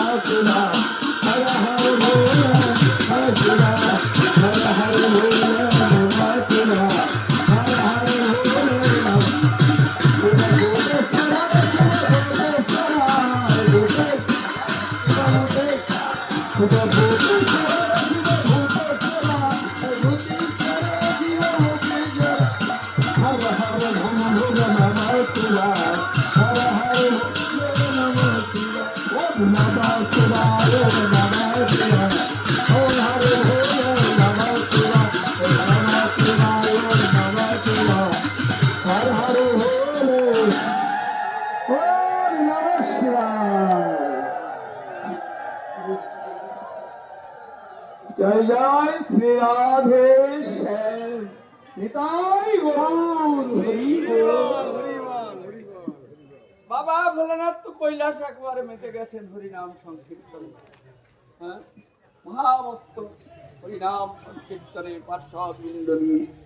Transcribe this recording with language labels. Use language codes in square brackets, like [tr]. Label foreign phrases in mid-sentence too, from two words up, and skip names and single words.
[sa] शिवाय हर हर भोले नमः शिवाय हर हर भोले नमः शिवाय हर हर भोले नमः हर हर भोले नमः शिवाय हर हर भोले नमः शिवाय ओम नमः शिवाय ओम नमः शिवाय ओम हर भोले नमः शिवाय ओम नमः शिवाय ओम नमः शिवाय हर हर भोले ओम नमः शिवाय जय जय श्री राधे श्याम निताई गौर हरि बोल [bn] বাবা ভোলানাথ তো কৈলাস একবারে মেতে গেছেন হরিনাম সংকীর্তন। হ্যাঁ, মহামত্ত হরিনাম সংকীর্তনে পার্শ্বদ বৃন্দ নিয়ে।